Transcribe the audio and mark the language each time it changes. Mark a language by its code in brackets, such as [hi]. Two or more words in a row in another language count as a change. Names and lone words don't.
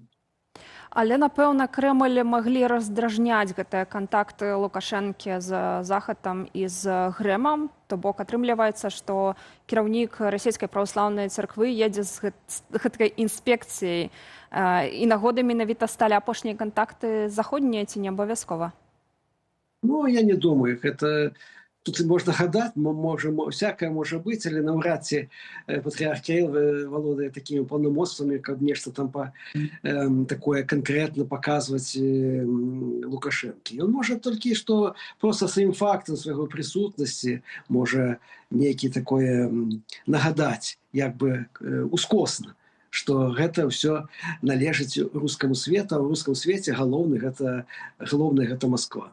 [be] Але, напэўна, Крэмль маглі раздражняць гэтыя кантакты Лукашэнкі з Захадам і з Грэмам. То бок атрымліваецца, што кіраўнік расійскай праваслаўнай царквы едзе з гэткай інспекцыяй. І нагодай менавіта сталі апошнія кантакты заходнія ці не абавязкова? Ну, я не думаю. [ru] тут можно гадать, всякое может быть, или навряд ці патриарх Кирилл володает такими полномочиями, как нечто там такое конкретно показывать Лукашенко. И он может только что просто своим фактом своего присутности может некий такое нагадать, как бы ускосно, что это все належит русскому свету, а в русском свете головный это Москва.